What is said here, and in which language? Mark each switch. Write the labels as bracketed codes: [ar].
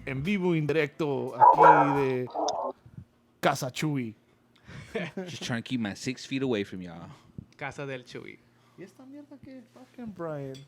[es] En vivo, indirecto, aquí de Casa Chuy. [en] Just trying to keep my 6 feet away from y'all. [es] Casa del Chuy. ¿Y esta mierda que fucking Brian?